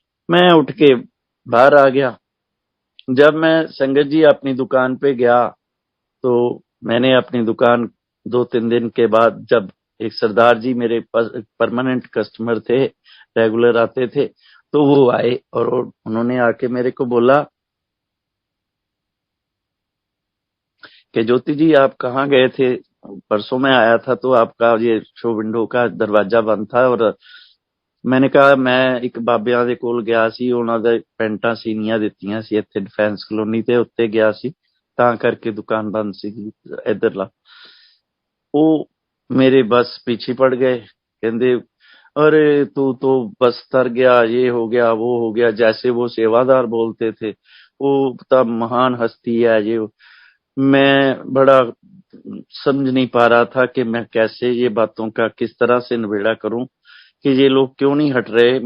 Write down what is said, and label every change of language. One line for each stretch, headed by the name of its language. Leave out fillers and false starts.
Hindi: मैं उठ के बाहर आ गया। जब मैं संगत जी अपनी दुकान पे गया तो मैंने अपनी दुकान 2-3 दिन के बाद, जब एक सरदार जी मेरे परमानेंट कस्टमर थे, रेगुलर आते थे, तो वो आए और उन्होंने आके मेरे को बोला कि ज्योति जी आप कहाँ गए थे? परसों मैं आया था तो आपका ये शो विंडो का दरवाजा बंद था और मैंने कहा मैं एक
Punjabi: ਬਾਬਿਆਂ ਦੇ ਕੋਲ ਗਿਆ ਸੀ, ਉਹਨਾਂ ਦੇ ਪੈਂਟਾਂ ਸੀਨੀਆਂ ਦਿੱਤੀਆਂ ਸੀ ਇੱਥੇ ਡਿਫੈਂਸ ਕਲੋਨੀ ਤੇ, ਉੱਤੇ ਗਿਆ ਸੀ ਤਾਂ ਕਰਕੇ ਦੁਕਾਨ ਬੰਦ ਸੀਗੀ ਇਧਰਲਾ। ਉਹ ਮੇਰੇ ਬਸ ਪਿੱਛੇ ਪੜ ਗਏ, ਕਹਿੰਦੇ
Hindi: अरे तू तो बस तर गया, ये हो गया वो हो गया, जैसे वो सेवादार बोलते थे, वो तब महान हस्ती है ये। मैं बड़ा समझ नहीं पा रहा था कि मैं कैसे ये बातों का किस तरह से निबेड़ा करूं कि ये लोग क्यों नहीं हट रहे।